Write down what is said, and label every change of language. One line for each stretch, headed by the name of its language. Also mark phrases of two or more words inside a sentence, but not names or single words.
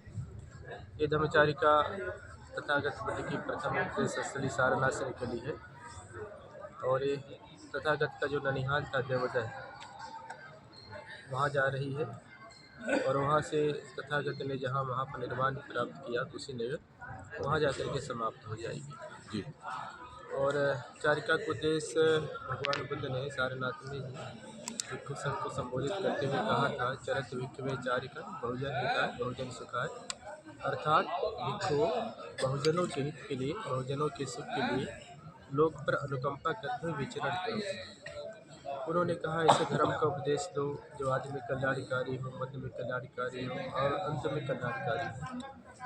Hindi: ये धर्मचारिका तथागत बुद्ध की प्रथम उपदेश स्थली सारनाथ से निकली है और ये तथागत का जो ननिहाल था देवोदय, वहाँ जा रही है और वहाँ से तथागत ने जहाँ महापरिनिर्वाण प्राप्त किया उसी नगर वहाँ जाकर के समाप्त हो जाएगी। जी। और चारिका को उद्देश्य भगवान बुद्ध ने सारनाथ में ही भिक्षु संघ को संबोधित करते हुए कहा था,
Pali: चरत भिक्षवे चारिका बहुजन हिताय बहुजन सुखाय,
Hindi: अर्थात भिक्षुओं बहुजनों के हित के लिए, बहुजनों के सुख के लिए लोक पर अनुकंपा करते हुए विचरण करो। उन्होंने कहा, ऐसे धर्म का उपदेश दो जो आदि में कल्याणकारी हो, मध्य में कल्याणकारी हो और अंत में कल्याणकारी हो।